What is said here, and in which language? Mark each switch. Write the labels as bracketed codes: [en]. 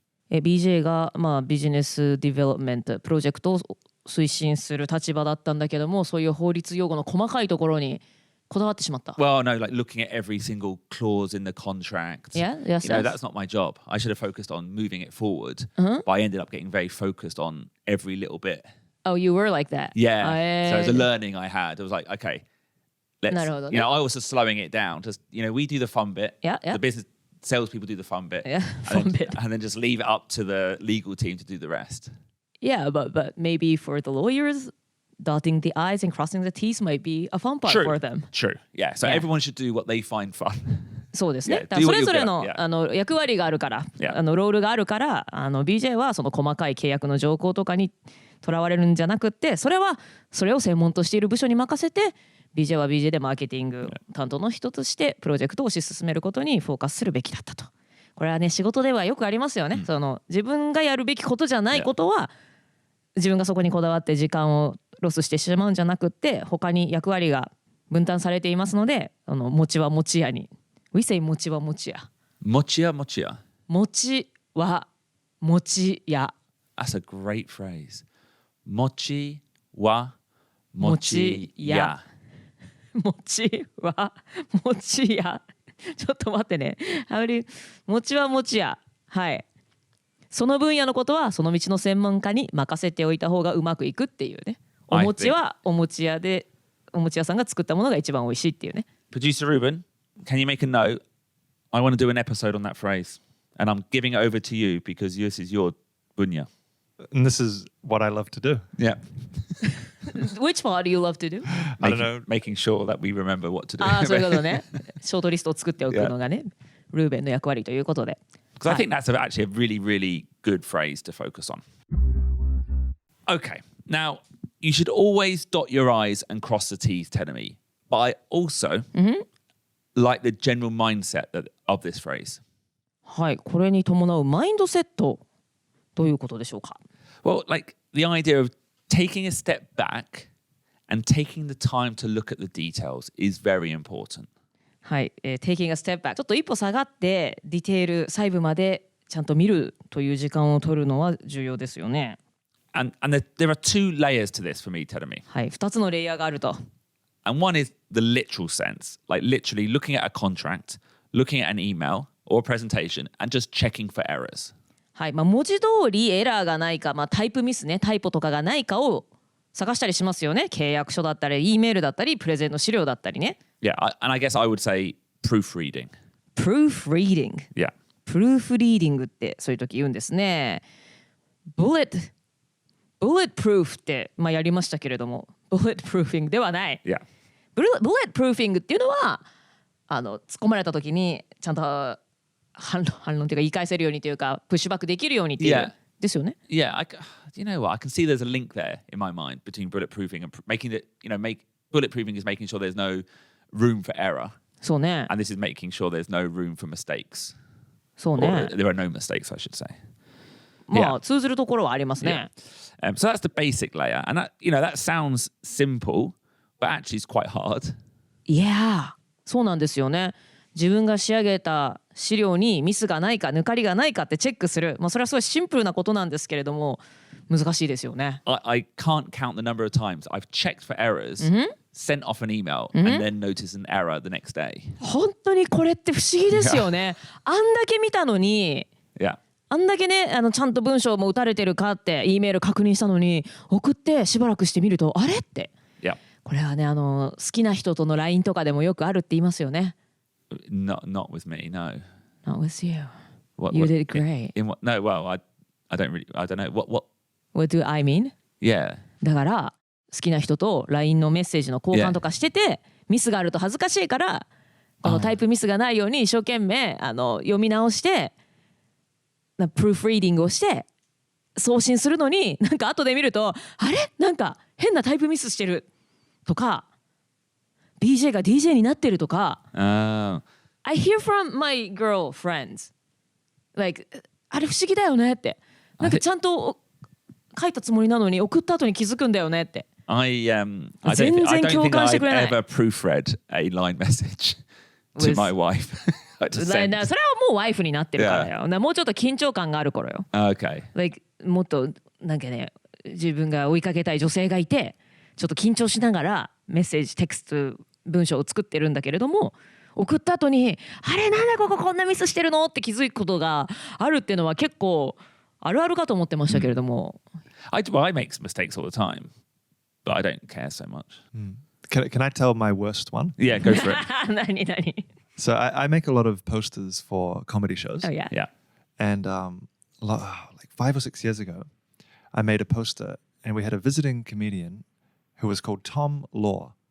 [ja] BJ が、ビジネスディベロップメントプロジェクトを推進する立場だったんだけども、そういう法律用語の細かいところにこだわってしまった。 [en] Well, no, looking at every single clause in the contract. Yeah, yes, that's not my job. I should have focused on moving it forward, but I ended up getting very focused on every little bit. Oh, you were like that? Yeah. So it was a learning I had. It was like, okay, let's, [ja] なるほどね。 [en] I was just slowing it down. Just, we do the fun bit. Yeah. The business salespeople do the fun bit. Yeah, fun bit. And then just leave it up to the legal team to do the rest. Yeah, but maybe for the lawyers, dotting the i's and crossing the t's might be a fun part for them. True. Yeah. So everyone should do what they find fun. [ja] そうですね。 [en] Yeah, [ja] だからそれぞれ [en] do [ja] の [en] what you're good at. [ja] 役割があるから、 [en] Yeah. [ja] ロールがあるから、BJ はその細かい契約の条項とかにとらわれるんじゃなくって、それを専門としている部署に任せて、BJ は BJ でマーケティング担当の人としてプロジェクトを推し進めることにフォーカスするべきだったと。これはね、仕事ではよくありますよね。その自分がやるべきことじゃないことは、自分がそこにこだわって時間をロスしてしまうんじゃなくって、他に役割が分担されていますので、餅は餅屋に。 [en] We say [ja] 餅は餅屋。餅屋餅屋。餅は餅屋。 [en] That's a great phrase. [ja] 餅は餅屋。餅は餅屋。ちょっと待ってね。餅は餅屋。はい。その分野のことはその道の専門家に任せておいた方がうまくいくっていうね。お餅はお餅屋で、お餅屋さんが作ったものが一番美味しいっていうね。 [en] Producer Ruben, can you make a note? I want to do an episode on that phrase. And I'm giving it over to you because this is your bunya. And this is what I love to do. Yeah. Which part do you love to do? I don't know. Making sure that we remember what to do. [ja] そういうことね。ショートリストを作っておくのがね、ルーベンの役割ということで。 [en] Because I think that's actually a really, really good phrase to focus on. Okay, now you should always dot your I's and cross the T's, Tenemy. But I also like the general mindset of this phrase. [ja] はい、これに伴うマインドセット、どういうことでしょうか。 [en] Well, the idea of taking a step back and taking the time to look at the details is very important. [ja] はい、 [en] taking a step back [ja] ちょっと一歩下がってディテール細部までちゃんと見るという時間を取るのは重要ですよね。 [en] And there are two layers to this for me, Teremi. [ja] はい、2つのレイヤーがあると。 [en] And one is the literal sense, like literally looking at a contract, looking at an email or a presentation and just checking for errors. [ja] はい、文字通りエラーがないか、タイプミスね、タイプとかがないかを探したりしますよね。契約書だったり、Eメールだったり、プレゼンの資料だったりね。 [en] Yeah, and I guess I would say proofreading. Proofreading. Yeah. [ja] プルーフリーディングってそういう時言うんですね。Bulletproof って、やりましたけれども、Bulletproofing ではない。 [en] Yeah. [ja] Bulletproofing っていうのは突っ込まれた時にちゃんと反論というか言い返せるようにというかプッシュバックできるようにっていう、 [en] Yeah. [ja] ですよね。 [en] Yeah, you know what? I can see there's a link there in my mind between bulletproofing and making it, bulletproofing is making sure there's no room for error. [ja] そうね。 [en] And this is making sure there's no room for mistakes. [ja] そうね。 [en] Or there are no mistakes, I should say. [ja] 通ずるところはありますね。 [en] So that's the basic layer. And that sounds simple, but actually it's quite hard. [ja] Yeah. そうなんですよね。自分が仕上げた資料にミスがないか抜かりがないかってチェックする。それはすごいシンプルなことなんですけれども難しいですよね。 [en] I can't count the number of times I've checked for errors, sent off an email, and then noticed an error the next day. [ja] 本当にこれって不思議ですよね。あんだけ見たのに、あんだけねちゃんと文章も打たれてるかって E メール確認したのに送ってしばらくしてみるとあれって。これはね好きな人との LINE とかでもよくあるって言いますよね。 [en] Not with me, no. Not with you. You did great. No, well, I don't know. What do I mean? Yeah. [ja] だから好きな人と LINE のメッセージの交換とかしてて、ミスがあると恥ずかしいからこのタイプミスがないように一生懸命読み直してプルーフリーディングをして送信するのになんか後で見るとあれなんか変なタイプミスしてるとか BJ が DJ になってるとか、 [en] I hear from my girlfriends like [ja] あれ不思議だよねってなんかちゃんと書いたつもりなのに送った後に気づくんだよねって [en] I don't think I've ever proofread a line message to my wife. [ja] それはもうワイフになってるからよ、もうちょっと緊張感がある頃よ、 [en] Okay. [ja] like もっとなんかね自分が追いかけたい女性がいてちょっと緊張しながらメッセージテクスト文章を作ってるんだけれども送った後にあれなんだこんなミスしてるのって気づくことがあるっていうのは結構あるあるかと思ってましたけれども、 [en] I make mistakes all the time, but I don't care so much. Can I tell my worst one? Yeah, go for it. [ja] 何 [en] So I make a lot of posters for comedy shows. Oh yeah. Yeah. And like 5 or 6 years ago, I made a poster and we had a visiting comedian who was called Tom Law.